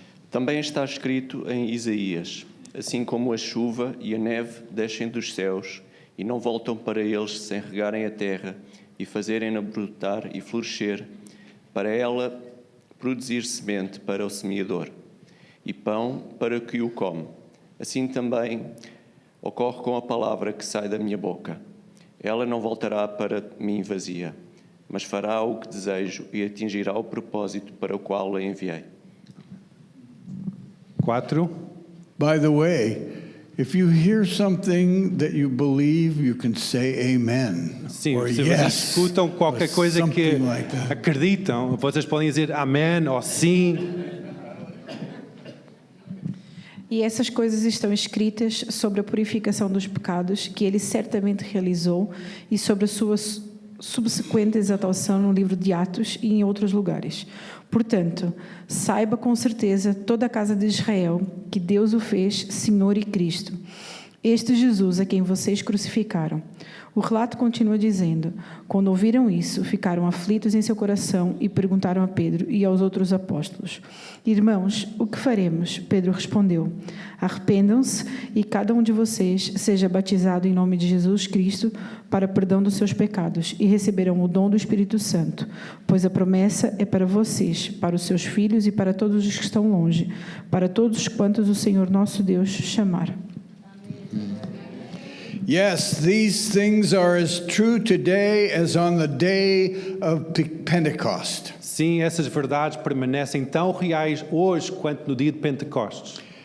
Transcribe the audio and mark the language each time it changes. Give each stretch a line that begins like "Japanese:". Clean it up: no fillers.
Portuguese: Também está escrito em Isaías: assim como a chuva e a neve descem dos céus e não voltam para eles sem regarem a terra e fazerem-na brotar e florescer, para ela produzir semente para o semeador e pão para o que o come. Assim também ocorre com a palavra que sai da minha boca. Ela não voltará para mim vazia, mas fará o que desejo e atingirá o propósito para o qual a enviei. 4.
English: By the way, if you hear something that you believe, you can say amen.
Portuguese: Sim,
English: or
Portuguese: se vocês
English: yes,
Portuguese: escutam qualquer
English: or
Portuguese: coisa que
English: something like that.
Portuguese: acreditam, vocês podem dizer amém ou sim. E essas coisas estão escritas sobre a purificação dos pecados que ele certamente realizou e sobre a sua subsequente exaltação no livro de Atos e em outros lugares. Portanto, saiba com certeza toda a casa de Israel que Deus o fez Senhor e Cristo. Este Jesus a quem vocês crucificaram. O relato continua dizendo: quando ouviram isso, ficaram aflitos em seu coração e perguntaram a Pedro e aos outros apóstolos: irmãos, o que faremos? Pedro respondeu: arrependam-se e cada um de vocês seja batizado em nome de Jesus Cristo para perdão dos seus pecados e receberão o dom do Espírito Santo, pois a promessa é para vocês, para os seus filhos e para todos os que estão longe, para todos quantos o Senhor nosso Deus chamar.
English: Yes, these things are as true today as on the day of Pentecost.
Portuguese: Sim, essas verdades permanecem tão reais hoje quanto no dia de Pentecostes.